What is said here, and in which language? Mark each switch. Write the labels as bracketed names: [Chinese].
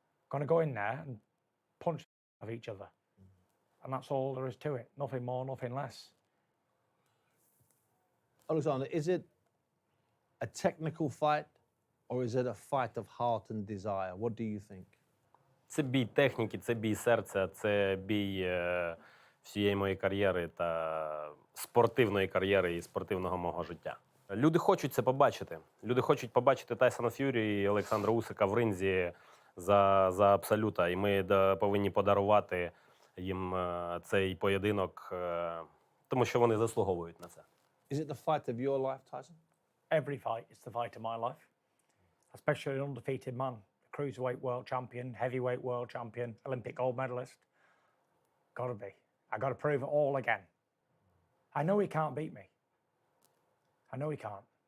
[English] Going to go in there and punch of each other. And that's all there is to it. Nothing more, nothing less. Oleksandr, is it a technical fight or is it a fight of heart and desire? What do you think? [Ukrainian] Це бій техніки, це бій серця, це бій всієї моєї кар'єри та спортивної кар'єри і спортивного мого життя. Люди хочуть це побачити. Люди хочуть побачити Тайсона Ф'юрі і Олександра Усика в ринзі за абсолюта. І ми повинні подарувати їм цей поєдинок, тому що вони заслуговують на це. [English] Is it the fight of your life, Tyson? Every fight is the fight of my life. Especially an undefeated man. Cruiserweight world champion, heavyweight world champion, Olympic gold medalist. Gotta be. I gotta prove it all again. I know he can't beat me. I know he can't.